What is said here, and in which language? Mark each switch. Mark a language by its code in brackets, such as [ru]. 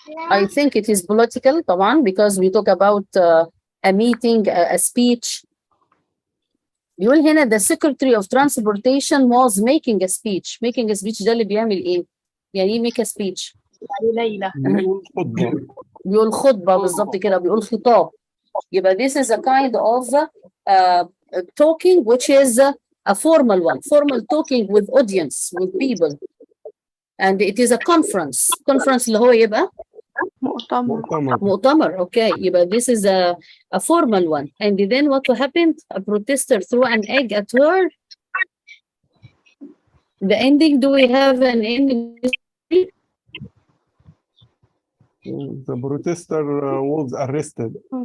[en] I think it is political, طبعا, because we talk about a meeting, a speech. [ar] بيقول هنا [en] the Secretary of Transportation was making a speech. Making a speech [ar] ده اللي بيعمل ايه؟ يعني ايه [en] make a speech؟ [ar] ليلى. خطبة. بيقول خطبة بالظبط كده، بيقول خطاب. يبقى [en] this is a kind of talking which is a formal one, formal talking with audience, with people. And it is a conference. [ar] Conference اللي هو يبقى مؤتمر. [en] Okay. [ar] يبقى [en] this is a formal one. And then what happened? A protester threw an egg at her. The ending, do we have an ending? The protester was arrested.